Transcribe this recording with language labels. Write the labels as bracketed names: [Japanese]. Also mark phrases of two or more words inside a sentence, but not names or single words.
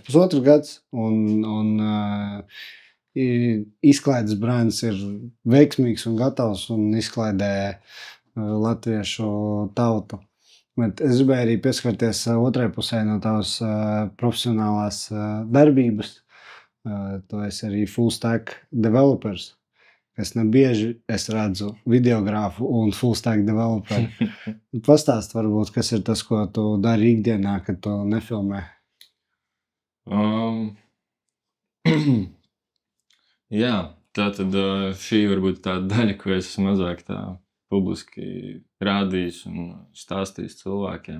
[Latvian] 1,5 gads un izklaides brands ir veiksmīgs un gatavs un izklaidē latviešu tautu. Bet es gribēju arī pieskarties otrai pusē no tavas profesionālās darbības. Tu esi arī [English] full stack developers. [Latvian] Es nebieži redzu videogrāfu un [English] full stack [Latvian] developeru. Pastāst varbūt, kas ir tas, ko tu dari ikdienā, kad tu nefilmē? Jā, tātad šī varbūt tā daļa, ko es mazāk tā publiski rādījis un stāstījis cilvēkiem.